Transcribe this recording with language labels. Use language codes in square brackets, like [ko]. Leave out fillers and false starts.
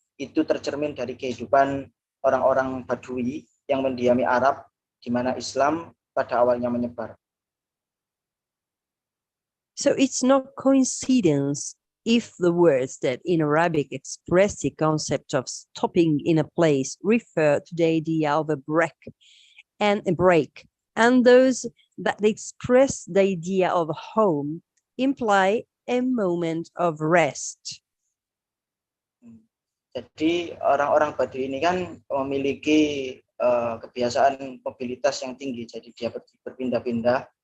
[id] itu tercermin dari kehidupan orang-orang Badui yang mendiami Arab, di mana Islam pada awalnya menyebar. [en] So it's not coincidence if the words that in Arabic express the concept of stopping in a place refer to the idea of a break, and those that express the idea of home imply a moment of rest. [id] Jadi orang-orang Baduy ini kan memiliki kebiasaan mobilitas yang tinggi, jadi dia berpindah-pindah.